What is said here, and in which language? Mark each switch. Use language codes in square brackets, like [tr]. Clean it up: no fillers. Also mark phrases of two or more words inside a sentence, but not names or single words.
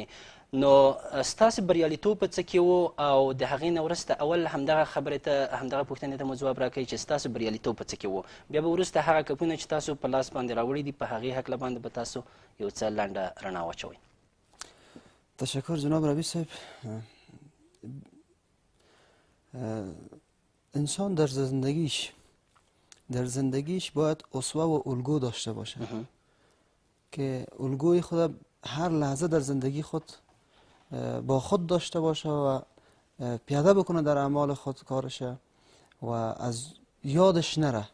[ps] نو ستاسې بریالیتوب په څه کې و او د هغې نه وروسته اول همدغه خبرې ته همدغه پوښتنې ته مو ځواب راکوئ چې ستاسو بریالیتوب په څه کې و، بیا به وروسته هغه کپونه چې تاسو په لاس باندې راوړي دي په هغې هکله باندې به تاسو یو څه لنډه رڼا واچوئ. [fa] تشکر جناب ربی صاحب. انسان در زندگیش باید اسوه و الگو داشته باشه که الگوی خود هر لحظه در زندگی خود با خود داشته باشه و پیاده بکنه در اعمال خود کارشه و از یادش نره.